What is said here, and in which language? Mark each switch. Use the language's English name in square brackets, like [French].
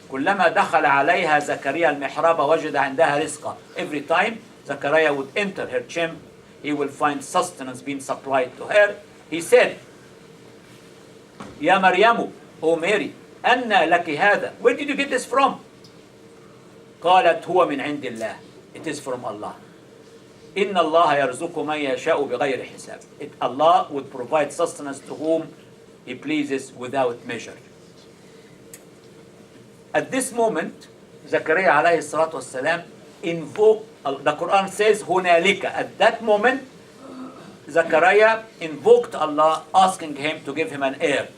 [Arabic] كُلَّمَا دَخَلَ عَلَيْهَا زَكَرِيَّا الْمِحْرَابَ وَجَدَ عِنْدَهَا رِزْقًا. [English] Every time Zachariah would enter her chamber, he will find sustenance being supplied to her. He said, [Arabic] يَا مَرْيَمُ, [English] O Mary, [Arabic] أَنَّا لَكِ هَذَا, [English] where did you get this from? [Arabic] قالت هو من عند الله. [English] It is from Allah. [Arabic] إن الله يرزق من يشاء بغير حساب. [English] Allah would provide sustenance to whom He pleases without measure. At this moment, Zachariah alayhi salatu wasalam invoked, the Quran says, هنالك. At that moment, Zachariah invoked Allah, asking Him to give him an heir.